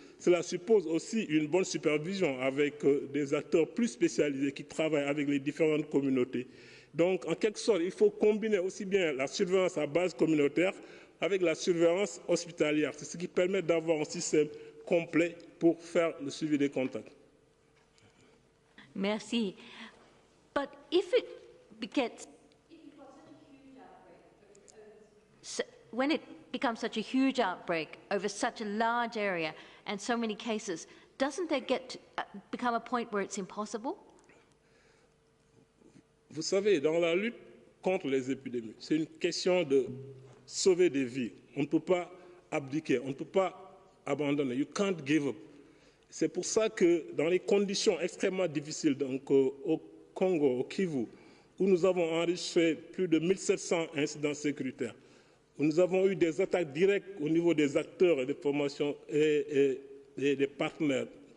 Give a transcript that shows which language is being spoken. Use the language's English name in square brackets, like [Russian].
[French] Cela suppose aussi une bonne supervision avec des acteurs plus spécialisés qui travaillent avec les différentes communautés. Donc, en quelque sorte, il faut combiner aussi bien la surveillance à base communautaire avec la surveillance hospitalière. C'est ce qui permet d'avoir un système complet pour faire le suivi des contacts. Merci. [English] But if it gets, when it becomes such a huge outbreak over such a large area and so many cases, doesn't there get to become a point where it's impossible? [French] Vous savez, dans la lutte contre les épidémies, c'est une question de sauver des vies. On ne peut pas abdiquer, on ne peut pas abandonner. [English] You can't give up. [French] C'est pour ça que dans les conditions extrêmement difficiles, donc au Congo, au Kivu, où nous avons enregistré plus de 1700 incidents sécuritaires, où nous avons eu des attaques directes au niveau des acteurs et des formations et des partenaires.